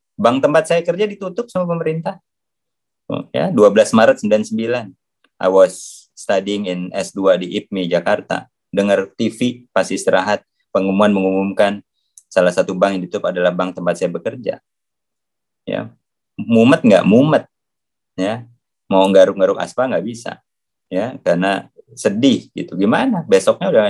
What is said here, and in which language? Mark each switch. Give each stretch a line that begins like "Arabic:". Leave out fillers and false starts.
Indonesian: Bank tempat saya kerja ditutup sama pemerintah. Ya, 12 Maret 99.
English: I was studying in S2 di IPMI Jakarta.
Indonesian: Dengar TV pas istirahat, pengumuman mengumumkan salah satu bank yang ditutup adalah bank tempat saya bekerja. Ya. Mumet nggak? Mumet. Ya. Mau garuk-garuk aspal nggak bisa. Ya, karena sedih gitu. Gimana? Besoknya udah.